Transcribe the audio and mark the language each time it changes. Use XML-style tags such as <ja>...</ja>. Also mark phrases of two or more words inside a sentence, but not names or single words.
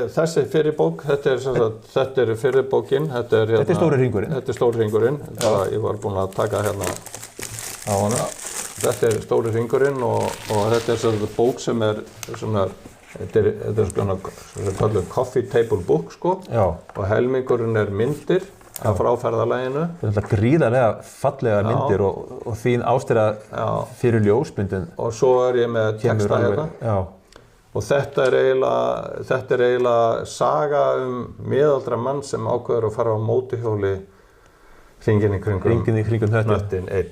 <is>Þessi fyrri bók, þetta er fyrri bókin, þetta er stóri hringurinn. Þetta er stóri hringurinn, ég var búinn að taka hérna á hana. Þetta er stóri hringurinn og þetta er svona bók sem svona, þetta er svona kallað</is> <en>coffee table book,</en> <is>sko. Og helmingurinn myndir af fráferðalaginu. Þetta er gríðarlega fallega myndir og þín ástæða fyrir ljósmyndun. Og svo ég með texta hérna. Og þetta er eiginlega saga miðaldra mann sem ákveður að fara á mótorhjóli hringinn í kringum hnöttinn einn.</is>